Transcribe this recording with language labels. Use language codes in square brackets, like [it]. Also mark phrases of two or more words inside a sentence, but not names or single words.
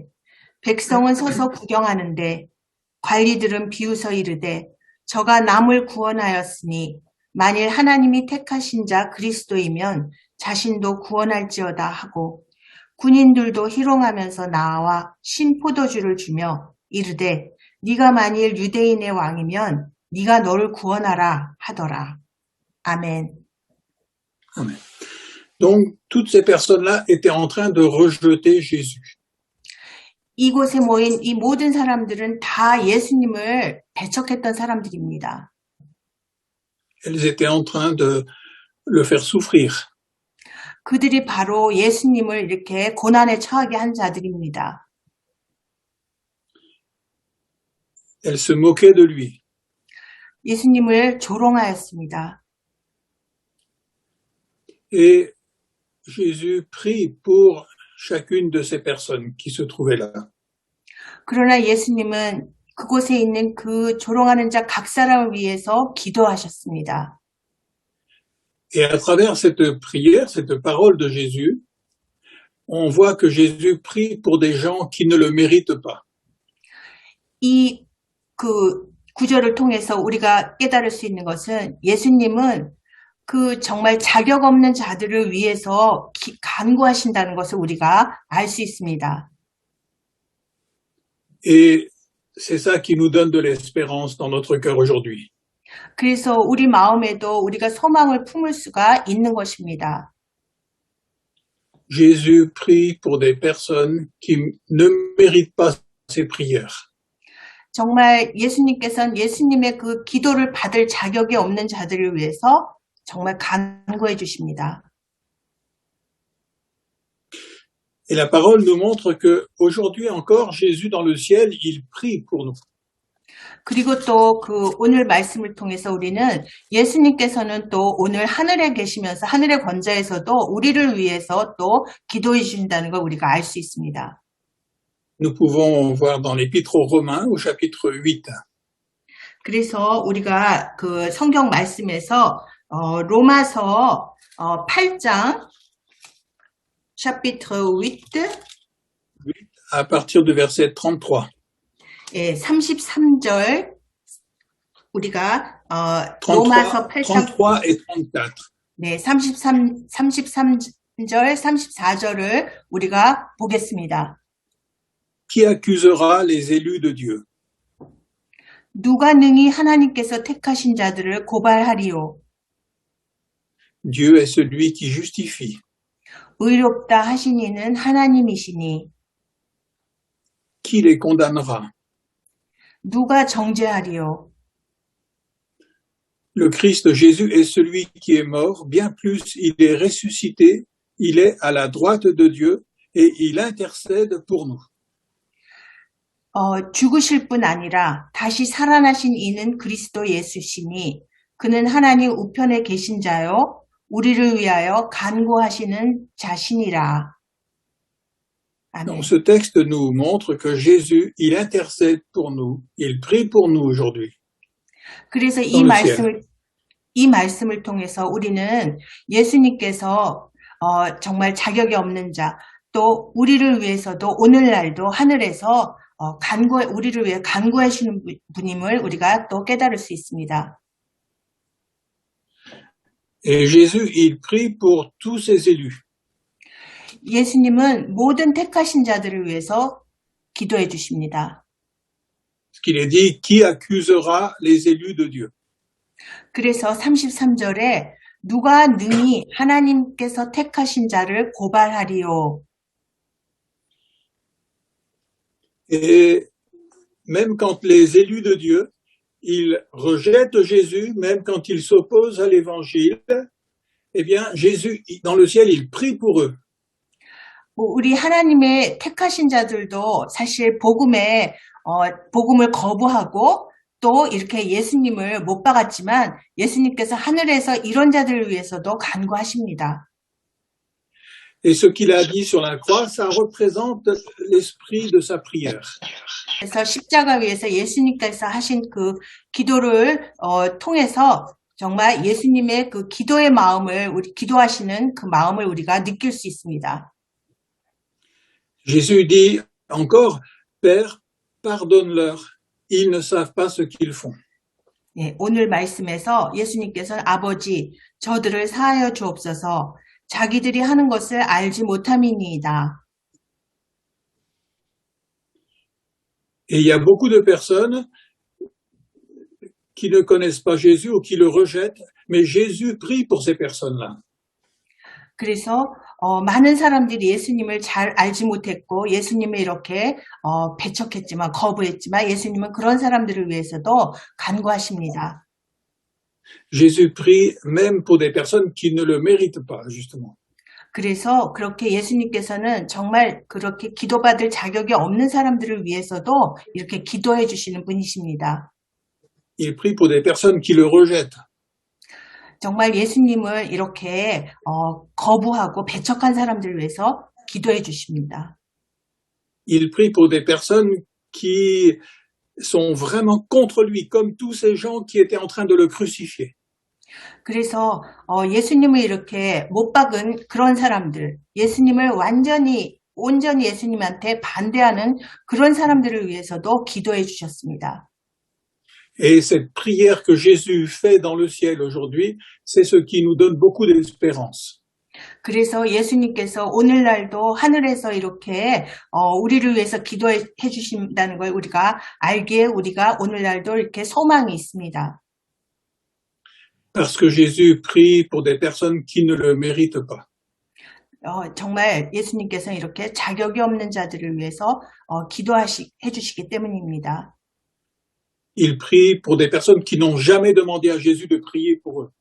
[ko] 백성은 서서 구경하는데 관리들은 비웃어 이르되 저가 남을 구원하였으니 만일 하나님이 택하신 자 그리스도이면 자신도 구원할지어다 하고 군인들도 희롱하면서 나와 신 포도주를 주며 이르되 네가 만일 유대인의 왕이면 네가 너를 구원하라 하더라. 아멘. [fr] Amen. Donc, toutes ces personnes-là étaient en train de rejeter Jésus. [ko] 이곳에 모인 이 모든 사람들은 다 예수님을 배척했던 사람들입니다. [fr] Elles étaient en train de le faire souffrir. [ko] 그들이 바로 예수님을 이렇게 고난에 처하게 한 자들입니다. [fr] Elles se moquaient de lui. [ko] 예수님을 조롱하였습니다. [fr] Et Jésus prie pour chacune de ces personnes qui se trouvaient là. [ko] 그러나 예수님은 그곳에 있는 그 조롱하는 자 각 사람을 위해서 기도하셨습니다. [fr] Et à travers cette prière, cette parole de Jésus, on voit que Jésus prie pour des gens qui ne le méritent pas. [ko] 이 그 구절을 통해서 우리가 깨달을 수 있는 것은 예수님은 그 정말 자격 없는 자들을 위해서 간구하신다는 것을 우리가 알 수 있습니다. [fr] Et c'est ça qui nous donne de l'espérance dans notre cœur aujourd'hui. [ko] 그래서 우리 마음에도 우리가 소망을 품을 수가 있는 것입니다. [fr] Jésus prie pour des personnes qui ne méritent pas ses prières. [ko] 정말 예수님께서는 예수님의 그 기도를 받을 자격이 없는 자들을 위해서 정말 간구해 주십니다. [fr] Et la parole nous montre que aujourd'hui encore, Jésus dans le ciel, il prie pour nous. [ko] 그리고 또 그 오늘 말씀을 통해서 우리는 예수님께서는 또 오늘 하늘에 계시면서 하늘의 권자에서도 우리를 위해서 또 기도해 주신다는 걸 우리가 알 수 있습니다. [fr] Nous pouvons voir dans l'Épître aux Romains au chapitre 8. [ko] 그래서 우리가 그 성경 말씀에서 로마서 8장 chapitre 8 [fr] à partir du verset 33. [ko] 예, 33절 우리가 33, 로마서 8장 [fr] 33 et 34. [ko] 네, 33절, 34절을 우리가 보겠습니다. [fr] Qui accusera les élus de Dieu? [ko] 누가 능히 하나님께서 택하신 자들을 고발하리요? [fr] Dieu est celui qui justifie. [ko] 의롭다 하신 이는 하나님이시니 [fr] qui les condamnera? [ko] 누가 정죄하리요? [fr] Le Christ Jésus est celui qui est mort, bien plus il est ressuscité, il est à la droite de Dieu et il intercède pour nous. [ko] 죽으실 뿐 아니라 다시 살아나신 이는 그리스도 예수시니 그는 하나님 우편에 계신 자요 우리를 위하여 간구하시는 자신이라. 아멘. [fr] Donc ce texte nous montre que Jésus, il intercède pour nous, il prie pour nous aujourd'hui. [ko] 그래서 [fr] dans le ciel. [ko] 이 말씀을 통해서 우리는 예수님께서 정말 자격이 없는 자, 또 우리를 위해서도 오늘날도 하늘에서 우리를 위해 간구하시는 분임을 우리가 또 깨달을 수 있습니다. [fr] Et Jésus, il prie pour tous ses élus. [ko] 예수님은 모든 택하신 자들을 위해서 기도해 주십니다. [fr] Ce qu'il est dit, qui accusera les élus de Dieu? [ko] 그래서 33절에 누가 능히 하나님께서 택하신 자를 고발하리요. [fr] Et même quand les élus de Dieu, ils rejettent Jésus, même quand ils s'opposent à l'évangile, eh bien, Jésus, dans le ciel, il prie pour eux. [ko] 우리 하나님의 택하신 자들도 사실 복음을 거부하고 또 이렇게 예수님을 못 박았지만 예수님께서 하늘에서 이런 자들을 위해서도 간구하십니다. [fr] Et ce qu'il a dit sur la croix, ça représente l'esprit de sa prière. [ko] 그래서 십자가 위에서 예수님께서 하신 그 기도를 통해서 정말 예수님의 그 기도의 마음을 기도하시는 그 마음을 우리가 느낄 수 있습니다. [fr] Jésus dit encore, Père, pardonne-leur, ils ne savent pas ce qu'ils font. [ko] 예, 오늘 말씀에서 예수님께서는 아버지, 저들을 사하여 주옵소서, 자기들이 하는 것을 알지 못함이니이다. [fr] Et il y a beaucoup de personnes qui ne connaissent pas Jésus ou qui le rejettent, mais Jésus prie pour ces personnes-là. [ko] 그래서 많은 사람들이 예수님을 잘 알지 못했고 예수님을 이렇게 배척했지만 거부했지만 예수님은 그런 사람들을 위해서도 간구하십니다. [fr] Jésus prie même pour des personnes qui ne le méritent pas, justement. [ko] 그래서 그렇게 예수님께서는 정말 그렇게 기도받을 자격이 없는 사람들을 위해서도 이렇게 기도해 주시는 분이십니다. [fr] Il prie pour des personnes qui le rejettent. [ko] 정말 예수님을 이렇게 거부하고 배척한 사람들을 위해서 기도해 주십니다. [fr] Il prie pour des personnes qui sont vraiment contre lui, comme tous ces gens qui étaient en train de le crucifier. [ko] 그래서 예수님을 이렇게 못 박은 그런 사람들, 예수님을 온전히 예수님한테 반대하는 그런 사람들을 위해서도 기도해 주셨습니다. [fr] Et cette prière que Jésus fait dans le ciel aujourd'hui, c'est ce qui nous donne beaucoup d'espérance. [ko] 그래서 예수님께서 오늘날도 하늘에서 이렇게 우리를 위해서 기도해 주신다는 걸 우리가 알기에 우리가 오늘날도 이렇게 소망이 있습니다. [fr] Parce que Jésus prie pour des personnes qui ne le méritent pas. [ko] 정말 예수님께서 이렇게 자격이 없는 자들을 위해서 기도해 주시기 때문입니다. [fr] Il prie pour des personnes qui n'ont jamais demandé à Jésus de prier pour eux.